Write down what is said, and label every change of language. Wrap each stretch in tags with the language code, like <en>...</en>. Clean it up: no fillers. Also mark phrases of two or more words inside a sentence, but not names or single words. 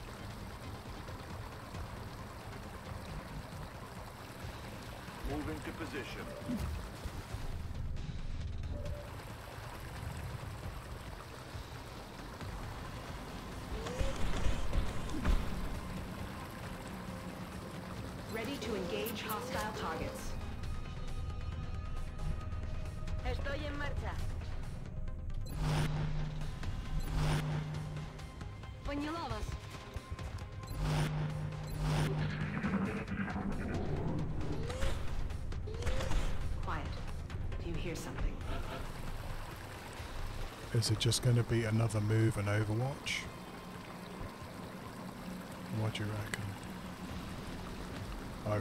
<en>Moving to position. Ready to engage hostile targets.</en> <es>Estoy en marcha.</es> <ru>Поняла вас.</ru> <en>Quiet. Do you hear something? Is it just going to be another move in Overwatch? What do you reckon?</en>